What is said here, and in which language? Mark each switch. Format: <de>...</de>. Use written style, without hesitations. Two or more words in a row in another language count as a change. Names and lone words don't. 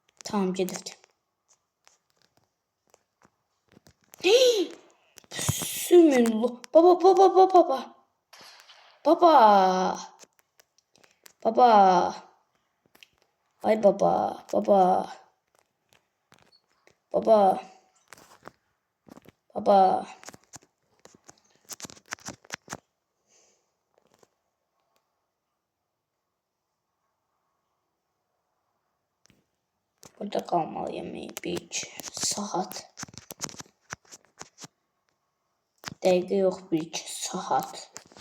<az>Tamam gedibdi. Bismillah. Baba baba baba baba. Baba. Baba. Ay baba. Baba. Baba. Baba.</az> <tr>Burada kalmalıyım bir 2 saat.</tr> <az>Dəqiqə yox, bir 2 saat.</az>